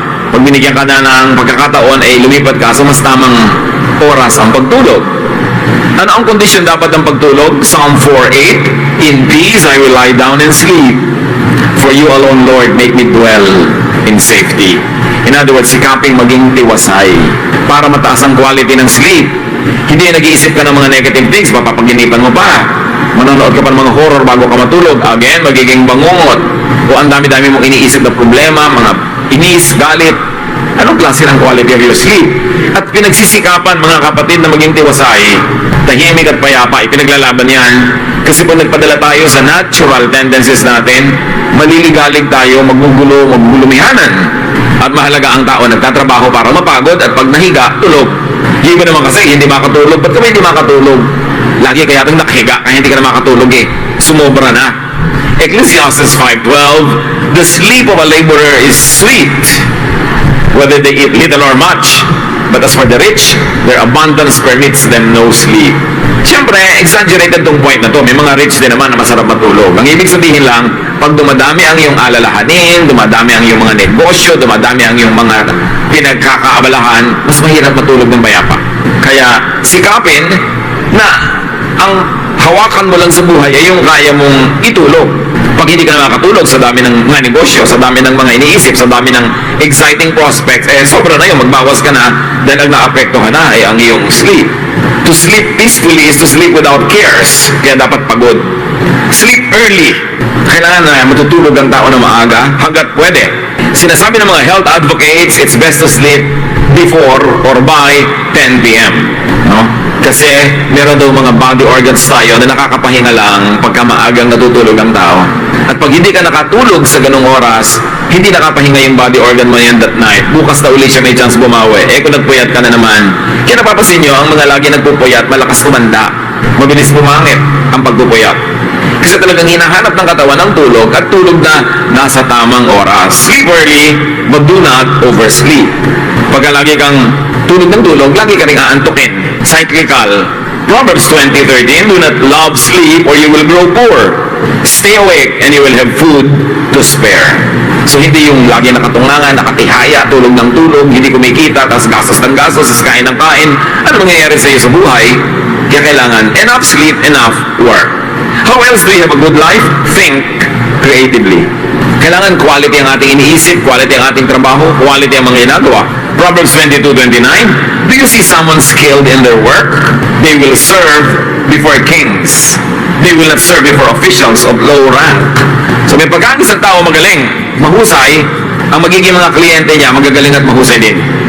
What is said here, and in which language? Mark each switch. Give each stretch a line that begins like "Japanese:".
Filipino: Pag binigyan ka na ng pagkakataon, ay lumipat ka sa mas tamang oras ang pagtulog. Ano ang condition dapat ng pagtulog?
English: Psalm 4:8, in peace I will lie down and sleep. For you alone, Lord, make me dwell in safety. In other words,
Filipino: sikaping maging tiwasay para mataas ang quality ng sleep. Hindi nag-iisip ka ng mga negative things, mapapaginipan mo pa. Manonood ka pa ng mga horror bago ka matulog. Again, magiging bangungot. O ang dami-dami mong iniisip na problema, mga inis, galit. Anong klase ng quality of your sleep? At pinagsisikapan, mga kapatid, na maging tiwasay, tahimik at payapa, ipinaglalaban yan. Kasi kung nagpadala tayo sa natural tendencies natin, maliligalig tayo, magugulumihanan. At mahalaga ang tao nagtatrabaho para mapagod at pag nahiga, tulog. Yung iba naman kasi hindi makatulog. Ba't kami hindi makatulog? Lagi kaya itong nakahiga kaya hindi ka na makatulog Sumobra na.
English: Ecclesiastes 5:12, the sleep of a laborer is sweet, whether they eat little or much. But as for the rich, their abundance permits them no sleep.
Filipino: Siyempre, exaggerated tong point na to. May mga rich din naman na masarap matulog. Ang ibig sabihin lang, pag dumadami ang iyong alalahanin, dumadami ang iyong mga negosyo, dumadami ang iyong mga pinagkakaabalahan, mas mahirap matulog ng bayapa. Kaya sikapin na ang hawakan mo lang sa buhay ay yung kaya mong itulog. Pag hindi ka na makatulog sa dami ng mga negosyo, sa dami ng mga iniisip, sa dami ng exciting prospects, sobra na yun, magbawas ka na dahil ang naapektuhan na ay ang iyong sleep.
English: To sleep peacefully is to sleep without cares.
Filipino: Kaya dapat pagod.
English: Sleep early.
Filipino: Kailangan na matutulog ang tao na maaga hanggat pwede. Sinasabi ng mga health advocates,
English: it's best to sleep before or by 10 p.m.
Filipino: No? Kasi meron daw mga body organs tayo na nakakapahinga lang pagka maagang natutulog ang tao. At pag hindi ka nakatulog sa ganung oras, hindi nakapahinga yung body organ mo yan that night. Bukas na uli siya may chance bumawi. Kung nagpuyat ka na naman. Kaya napapansin nyo, ang mga lagi nagpupuyat, malakas kumanda. Mabilis bumangit ang pagpupuyat. Kasi talagang hinahanap ng katawan ang tulog at tulog na nasa tamang oras.
English: Sleep early, but do not oversleep.
Filipino: Pagka lagi kang tulog ng tulog, lagi ka rin aantukin. Cyclical.
English: Proverbs 20:13, do not love sleep or you will grow poor. Stay awake and you will have food to spare.
Filipino: So hindi yung lagi nakatungangan, nakatihaya, tulog ng tulog, hindi kumikita, tapos gastos ng gastos, tapos kain ng kain. Ano mangyayari sa iyo sa buhay? Kaya kailangan enough sleep, enough work.
English: How else do you have a good life? Think creatively.
Filipino: Kailangan quality ang ating iniisip, quality ang ating trabaho, quality ang mga ginagawa.
English: Proverbs 22:29, do you see someone skilled in their work? They will serve before kings. They will not serve before officials of low rank.
Filipino: So may pagkaan isang tao magaling, mahusay, ang magiging mga kliyente niya magagaling at mahusay din.